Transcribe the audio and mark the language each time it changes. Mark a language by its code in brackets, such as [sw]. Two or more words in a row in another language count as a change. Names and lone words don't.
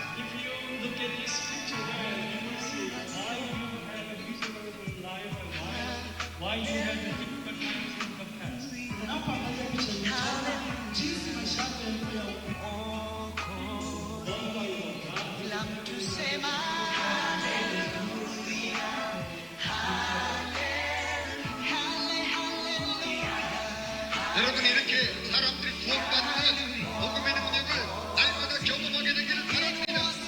[en] If you look at this picture there, you will see why you had a miserable life and why you had a difficult times in the past. [sw] Hapa katika picha hii jinsi maisha yako yalikuwa [ko] 여러분이 이렇게 사람들이 구원받는 복음의 능력을 날마다 경험하게 되기를 바랍니다.